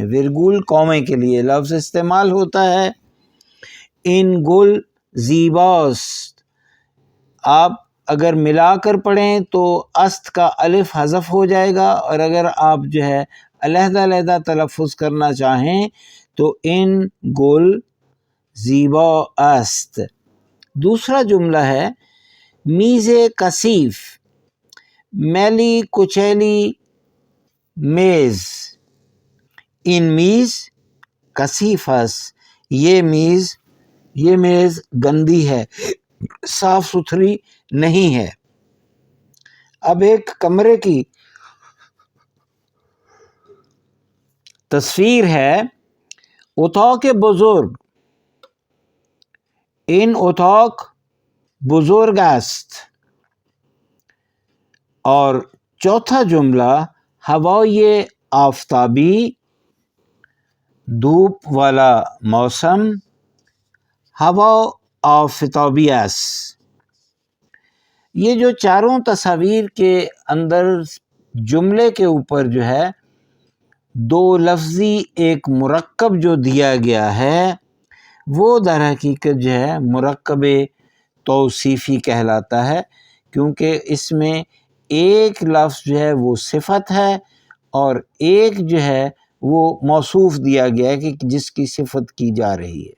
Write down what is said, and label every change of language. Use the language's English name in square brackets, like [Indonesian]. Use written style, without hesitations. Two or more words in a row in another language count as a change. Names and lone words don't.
[Urdu] ورگول قومے کے لیے لفظ استعمال ہوتا ہے. [Persian] ان گل زیباست، [Urdu] آپ اگر ملا کر پڑھیں تو است کا الف حذف ہو جائے گا، اور اگر آپ جو ہے علیحدہ علیحدہ تلفظ کرنا چاہیں تو [Persian] ان گل زیبا است. [Urdu] دوسرا جملہ ہے [Persian] میز کثیف، [Urdu] میلی کچیلی میز. [Persian] ان میز کثیف است، [Urdu] یہ میز گندی ہے، صاف ستھری نہیں ہے. اب ایک کمرے کی تصویر ہے. [Persian] اتاق بزرگ، این اتاق بزرگ است. [Urdu] اور چوتھا جملہ [Persian] ہوای آفتابی، [Urdu] دھوپ والا موسم، [Persian] ہوا آفتابی است. [Urdu] یہ جو چاروں تصاویر کے اندر جملے کے اوپر جو ہے 2 لفظی ایک مرکب جو دیا گیا ہے وہ در حقیقت جو ہے مرکب توصیفی کہلاتا ہے، کیونکہ اس میں ایک لفظ جو ہے وہ صفت ہے اور ایک جو ہے وہ موصوف دیا گیا ہے کہ جس کی صفت کی جا رہی ہے.